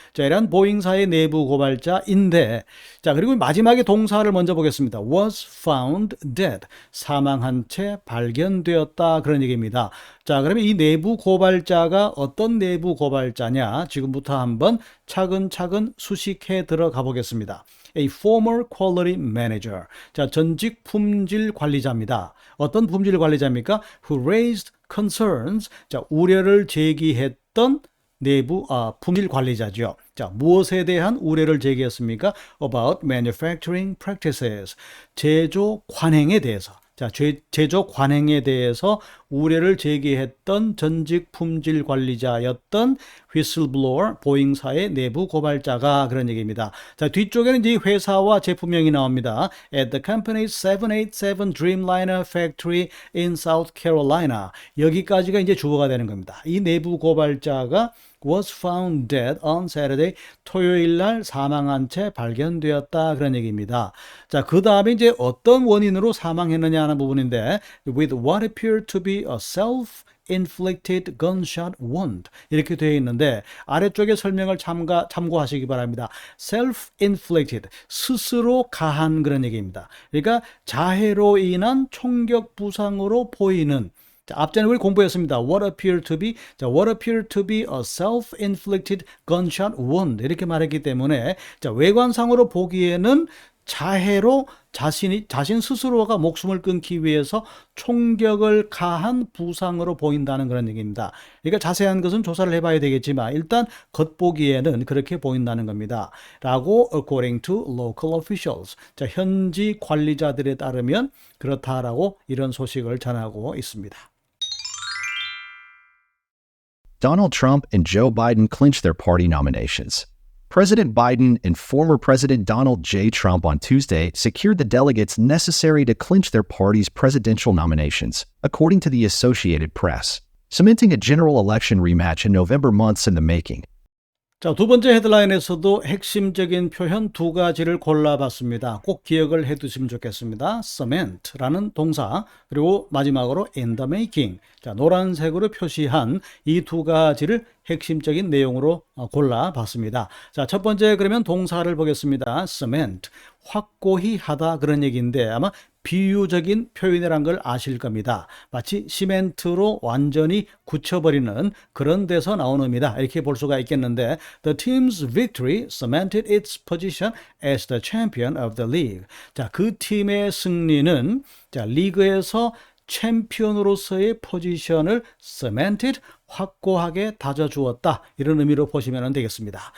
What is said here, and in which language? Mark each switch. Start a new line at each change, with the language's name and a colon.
Korean: 자, 이런 보잉사의 내부 고발자인데, 자, 그리고 마지막에 동사를 먼저 보겠습니다.
English: was found dead.
Korean: 사망한 채 발견되었다. 그런 얘기입니다. 자, 그러면 이 내부 고발자가 어떤 내부 고발자냐? 지금부터 한번 차근차근 수식해 들어가 보겠습니다.
English: A former quality manager.
Korean: 자, 전직 품질 관리자입니다. 어떤 품질 관리자입니까?
English: Who raised concerns.
Korean: 자, 우려를 제기했던 내부 품질 관리자죠. 자, 무엇에 대한 우려를 제기했습니까?
English: About manufacturing practices.
Korean: 제조 관행에 대해서. 자, 제조 관행에 대해서 우려를 제기했던 전직 품질 관리자였던 whistleblower, 보잉사의 내부 고발자가 그런 얘기입니다. 자, 뒤쪽에는 이제 회사와 제품명이 나옵니다.
English: At the company's 787 Dreamliner factory in South Carolina.
Korean: 여기까지가 이제 주어가 되는 겁니다. 이 내부 고발자가
English: was found dead on Saturday.
Korean: 토요일 날 사망한 채 발견되었다. 그런 얘기입니다. 자, 그 다음에 이제 어떤 원인으로 사망했느냐 하는 부분인데,
English: with what appeared to be a self-inflicted gunshot wound.
Korean: 이렇게 되어 있는데, 아래쪽에 설명을 참고하시기 바랍니다.
English: self-inflicted.
Korean: 스스로 가한 그런 얘기입니다. 그러니까 자해로 인한 총격 부상으로 보이는, 자, 앞전에 우리 공부했습니다.
English: What appeared to be,
Korean: 자,
English: what appeared to be a self-inflicted gunshot wound
Korean: 이렇게 말했기 때문에, 자, 외관상으로 보기에는 자해로 자신 스스로가 목숨을 끊기 위해서 총격을 가한 부상으로 보인다는 그런 얘기입니다. 그러니까 자세한 것은 조사를 해봐야 되겠지만 일단 겉보기에는 그렇게 보인다는 겁니다. 라고
English: according to local officials.
Korean: 자, 현지 관리자들에 따르면 그렇다라고 이런 소식을 전하고 있습니다.
English: Donald Trump and Joe Biden clinched their party nominations. President Biden and former President Donald J. Trump on Tuesday secured the delegates necessary to clinch their party's presidential nominations, according to the Associated Press, cementing a general election rematch in November months in the making.
Korean: 자, 두 번째 헤드라인에서도 핵심적인 표현 두 가지를 골라봤습니다. 꼭 기억을 해두시면 좋겠습니다. cement라는 동사, 그리고 마지막으로 in the making. 자, 노란색으로 표시한 이 두 가지를 핵심적인 내용으로 골라봤습니다. 자, 첫 번째 그러면 동사를 보겠습니다. cement, 확고히 하다 그런 얘기인데 아마 비유적인 표현이란 걸 아실 겁니다. 마치 시멘트로 완전히 굳혀버리는 그런 데서 나온 의미다. 이렇게 볼 수가 있겠는데
English: The team's victory cemented its position as the champion of the league.
Korean: 자, 그 팀의 승리는 자, 리그에서 챔피언으로서의 포지션을 cemented, 확고하게 다져주었다. 이런 의미로 보시면 되겠습니다.